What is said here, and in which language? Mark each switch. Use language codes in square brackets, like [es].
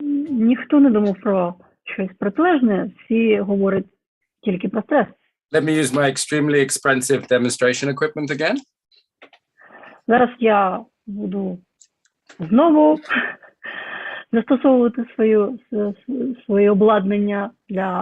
[uk] Ніхто не думав про щось протилежне, всі говорять тільки про стрес. [en] Let me use my extremely expensive demonstration equipment again. [uk] Зараз я буду знову застосовувати своє обладнання для